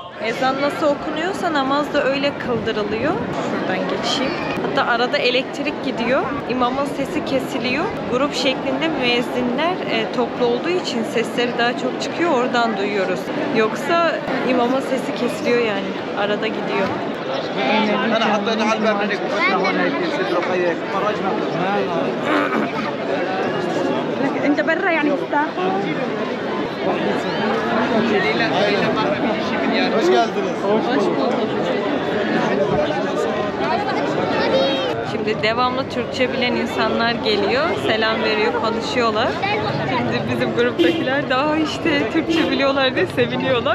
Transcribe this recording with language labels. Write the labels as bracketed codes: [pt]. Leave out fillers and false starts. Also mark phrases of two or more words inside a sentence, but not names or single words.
[tr] Ezan nasıl okunuyorsa namaz da öyle kıldırılıyor. Şuradan geçeyim. Hatta arada elektrik gidiyor. İmamın sesi kesiliyor. Grup şeklinde müezzinler toplu olduğu için sesleri daha çok çıkıyor. Oradan duyuyoruz. Yoksa imamın sesi kesiliyor yani. Arada gidiyor. [ar] انت برا يعني تستاخر. [tr] Hoş geldiniz. Şimdi devamlı Türkçe bilen insanlar geliyor, selam veriyor, konuşuyorlar. Şimdi bizim gruptakiler daha işte Türkçe biliyorlar diye seviniyorlar.